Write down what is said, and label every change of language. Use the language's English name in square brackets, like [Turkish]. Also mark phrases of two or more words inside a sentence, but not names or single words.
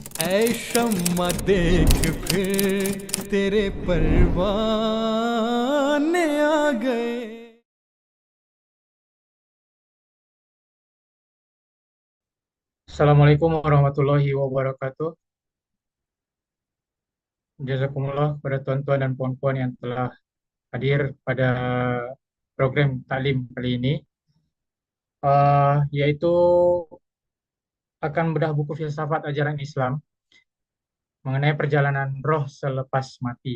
[Urdu] اے شمع دیکھ پھر تیرے پروانے آ گئے. [Arabic] السلام عليكم ورحمة الله وبركاته. [Malay] Jazakumullah pada tuan-tuan dan puan-puan yang telah hadir pada program taklim kali ini, yaitu akan bedah buku filsafat ajaran Islam mengenai perjalanan roh selepas mati.